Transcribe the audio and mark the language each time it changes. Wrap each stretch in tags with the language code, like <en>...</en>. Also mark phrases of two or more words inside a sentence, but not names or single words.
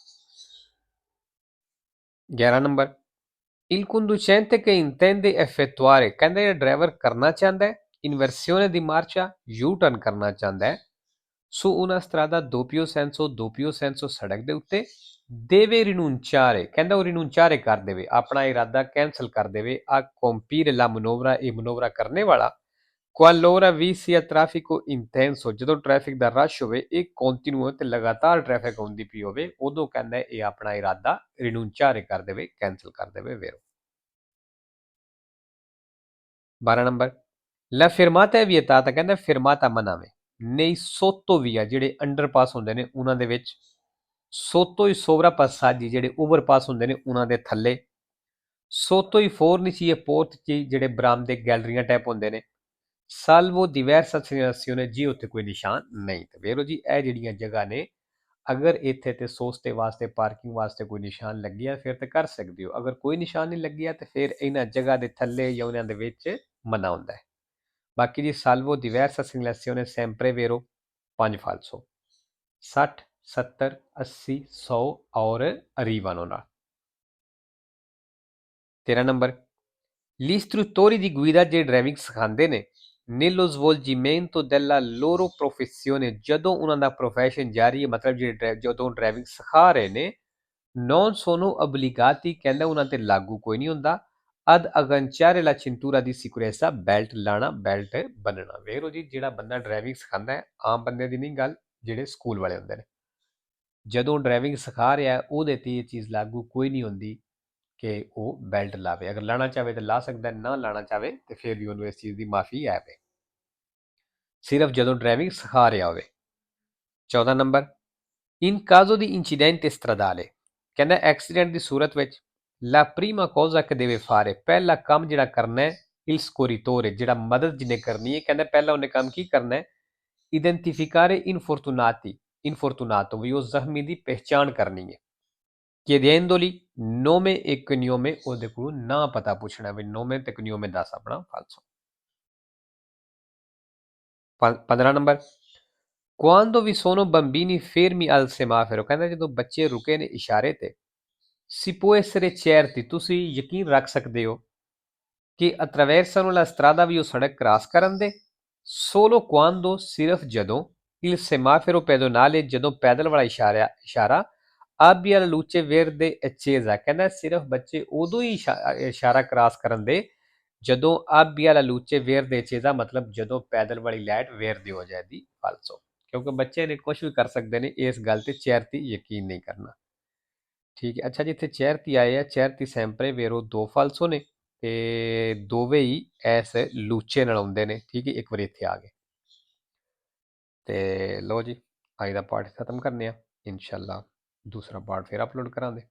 <pa>11 ਨੰਬਰ</pa> <it>Il conducente che intende effettuare</it> <pa>ਕਹਿੰਦਾ ਜਿਹੜਾ ਡਰਾਈਵਰ ਕਰਨਾ ਚਾਹੁੰਦਾ ਹੈ ਇਨਵਰਸੀone</pa> <it>di marcia</it> <pa>U-turn ਕਰਨਾ ਚਾਹੁੰਦਾ ਹੈ</pa> <it>su una strada doppio senso</it> <pa>ਸੜਕ ਦੇ ਉੱਤੇ</pa> <it>deve rinunciare</it> <pa>ਕਹਿੰਦਾ ਉਹ rinunciare ਕਰ ਦੇਵੇ ਆਪਣਾ ਇਰਾਦਾ ਕੈਂਸਲ ਕਰ ਦੇਵੇ</pa> <it>a compiere la manovra</it> <pa>ਇਹ ਮਨੋਵਰਾ ਕਰਨੇ ਵਾਲਾ</pa> <it>qualora vi sia traffico intenso</it> <pa>ਜਦੋਂ ਟ੍ਰੈਫਿਕ ਦਾ ਰਸ਼ ਹੋਵੇ ਇਹ ਕੰਟੀਨਿਊ ਤੇ ਲਗਾਤਾਰ ਟ੍ਰੈਫਿਕ ਹੁੰਦੀ ਪਈ ਹੋਵੇ ਉਦੋਂ ਕਹਿੰਦਾ ਇਹ ਆਪਣਾ ਇਰਾਦਾ rinunciare ਕਰ ਦੇਵੇ ਕੈਂਸਲ ਕਰ ਦੇਵੇ ਵੇਰੋ 12 ਨੰਬਰ</pa> <it>La fermata è vietata</it> <pa>ਕਹਿੰਦਾ fermata ਮਨਾ ਵੇ</pa> <it>nei sottovia</it> <pa>ਜਿਹੜੇ ਅੰਡਰਪਾਸ ਹੁੰਦੇ ਨੇ ਉਹਨਾਂ ਦੇ ਵਿੱਚ</pa> <it>sotto i sovrapassaggi</it> <pa>ਜਿਹੜੇ ਓਵਰਪਾਸ ਹੁੰਦੇ ਨੇ ਉਹਨਾਂ ਦੇ ਥੱਲੇ</pa> <it>sotto i fornici e portici</it> <pa>ਜਿਹੜੇ ਬਰਾਮਦੇ ਗੈਲਰੀਆਂ ਟਾਈਪ ਹੁੰਦੇ ਨੇ</pa> <it>salvo diversa segnalazione</it> <pa>ਜੀ ਉੱਥੇ ਕੋਈ ਨਿਸ਼ਾਨ ਨਹੀਂ ਤੇ ਵੇਰੋ ਜੀ ਇਹ ਜਿਹੜੀਆਂ ਜਗ੍ਹਾ ਨੇ ਅਗਰ ਇੱਥੇ ਤੇ ਸੋਸਤੇ ਵਾਸਤੇ ਪਾਰਕਿੰਗ ਵਾਸਤੇ ਕੋਈ ਨਿਸ਼ਾਨ ਲੱਗਿਆ ਫਿਰ ਤੇ ਕਰ ਸਕਦੇ ਹੋ ਅਗਰ ਕੋਈ ਨਿਸ਼ਾਨ ਨਹੀਂ ਲੱਗਿਆ ਤੇ ਫਿਰ ਇਹਨਾਂ ਜਗ੍ਹਾ ਦੇ ਥੱਲੇ ਜਾਂ ਉਹਨਾਂ ਦੇ ਵਿੱਚ ਮਨਾ ਹੁੰਦਾ ਹੈ ਬਾਕੀ ਜੀ</pa> <it>salvo diversa segnalazione sempre vero 5 falso</it> <pa>60 70 80 100 ਔਰ arrivano ਨਾਲ 13 ਨੰਬਰ</pa> <it>gli istruttori di guida</it> <pa>ਜਿਹੜੇ ਡਰਾਈਵਿੰਗ ਸਿਖਾਉਂਦੇ ਨੇ</pa> <it>nello svolgimento della loro professione</it> <pa>ਜਦੋਂ ਉਹਨਾਂ ਦਾ profession ਜਾਰੀ ਹੈ ਮਤਲਬ ਜਿਹੜੇ ਜਦੋਂ ਡਰਾਈਵਿੰਗ ਸਿਖਾ ਰਹੇ ਨੇ</pa> <it>non sono obbligati</it> <pa>ਕਹਿੰਦਾ ਉਹਨਾਂ ਤੇ ਲਾਗੂ ਕੋਈ ਨਹੀਂ ਹੁੰਦਾ</pa> <it>ad agganciare la cintura di sicurezza</it> <pa>ਬੈਲਟ ਲਾਣਾ ਬੈਲਟ ਬੰਨਣਾ ਵੇਖੋ ਜੀ ਜਿਹੜਾ ਬੰਦਾ ਡਰਾਈਵਿੰਗ ਸਿਖਾਉਂਦਾ ਹੈ ਆਮ ਬੰਦੇ ਦੀ ਨਹੀਂ ਗੱਲ ਜਿਹੜੇ ਸਕੂਲ ਵਾਲੇ ਹੁੰਦੇ ਨੇ ਜਦੋਂ ਡਰਾਈਵਿੰਗ ਸਿਖਾ ਰਿਹਾ ਉਹਦੇ ਤੇ ਇਹ ਚੀਜ਼ ਲਾਗੂ ਕੋਈ ਨਹੀਂ ਹੁੰਦੀ ਕਿ ਉਹ ਬੈਲਟ ਲਾਵੇ ਅਗਰ ਲਾਣਾ ਚਾਹਵੇ ਤਾਂ ਲਾ ਸਕਦਾ ਨਾ ਲਾਣਾ ਚਾਹਵੇ ਤੇ ਫਿਰ ਵੀ ਉਹਨੂੰ ਇਸ ਚੀਜ਼ ਦੀ ਮਾਫੀ ਹੈ ਵੇ ਸਿਰਫ ਜਦੋਂ ਡਰਾਈਵਿੰਗ ਸਿਖਾ ਰਿਹਾ ਹੋਵੇ 14 ਨੰਬਰ</pa> <it>in caso di incidente stradale</it> <pa>ਕਹਿੰਦਾ ਐਕਸੀਡੈਂਟ ਦੀ ਸੂਰਤ ਵਿੱਚ</pa> <it>la prima cosa che deve fare</it> <pa>ਪਹਿਲਾ ਕੰਮ ਜਿਹੜਾ ਕਰਨਾ ਹੈ</pa> <it>il scorritore</it> <pa>ਜਿਹੜਾ ਮਦਦ ਜਿਹਨੇ ਕਰਨੀ ਹੈ ਕਹਿੰਦਾ ਪਹਿਲਾਂ ਉਹਨੇ ਕੰਮ ਕੀ ਕਰਨਾ ਹੈ</pa> <it>identificare infortunato</it> <pa>ਵੀ ਉਹ ਜ਼ਖਮੀ ਦੀ ਪਹਿਚਾਣ ਕਰਨੀ ਹੈ</pa> <it>chiedendoli nome e cognome</it> <pa>ਉਹਦੇ ਕੋਲ ਨਾਂ ਪਤਾ ਪੁੱਛਣਾ ਵੀ nome ਤੇ cognome ਦੱਸ ਆਪਣਾ ਫਾਲਸੋ 15 ਨੰਬਰ</pa> <it>quando vi sono bambini fermi al semaforo</it> <pa>ਕਹਿੰਦਾ ਜਦੋਂ ਬੱਚੇ ਰੁਕੇ ਨੇ ਇਸ਼ਾਰੇ ਤੇ</pa> <it>si può essere certi</it> <pa>ਤੁਸੀਂ ਯਕੀਨ ਰੱਖ ਸਕਦੇ ਹੋ ਕਿ</pa> <it>attraversano la strada</it> <pa>ਵੀ ਉਹ ਸੜਕ ਕ੍ਰਾਸ ਕਰਨ ਦੇ</pa> <it>solo quando</it> <pa>ਸਿਰਫ ਜਦੋਂ</pa> <it>il semaforo pedonale</it> <pa>ਜਦੋਂ ਪੈਦਲ ਵਾਲਾ ਇਸ਼ਾਰਾ</pa> <it>abbia la luce verde accesa</it> <pa>ਕਹਿੰਦਾ ਸਿਰਫ ਬੱਚੇ ਉਦੋਂ ਹੀ ਇਸ਼ਾਰਾ ਕ੍ਰਾਸ ਕਰਨ ਦੇ ਜਦੋਂ</pa> <it>abbia la luce verde accesa</it> <pa>ਮਤਲਬ ਜਦੋਂ ਪੈਦਲ ਵਾਲੀ ਲਾਈਟ ਵੇਰਦੀ ਹੋ ਜਾਏਗੀ ਫਾਲਸੋ ਕਿਉਂਕਿ ਬੱਚੇ ਨੇ ਕੁਝ ਵੀ ਕਰ ਸਕਦੇ ਨੇ ਇਸ ਗੱਲ ਤੇ ਚੈਰਤੀ ਯਕੀਨ ਨਹੀਂ ਕਰਨਾ ਠੀਕ ਹੈ ਅੱਛਾ ਜੀ ਇੱਥੇ ਚੈਰਤੀ ਆਏ ਆ</pa> <it>certi sempre vero</it> <pa>ਦੋ ਫਾਲਸੋ ਨੇ ਤੇ ਦੋਵੇਂ ਹੀ ਐਸ ਲੂਚੇ ਨਾਲ ਆਉਂਦੇ ਨੇ ਠੀਕ ਹੈ ਇੱਕ ਵਾਰੀ ਇੱਥੇ ਆ ਗਏ ਤੇ ਲੋ ਜੀ ਅੱਜ ਦਾ ਪਾਠ ਖਤਮ ਕਰਨੇ ਆ ਇਨਸ਼ਾਅੱਲਾ ਦੂਸਰਾ ਪਾਠ ਫਿਰ ਅਪਲੋਡ ਕਰਾਂਗੇ</pa>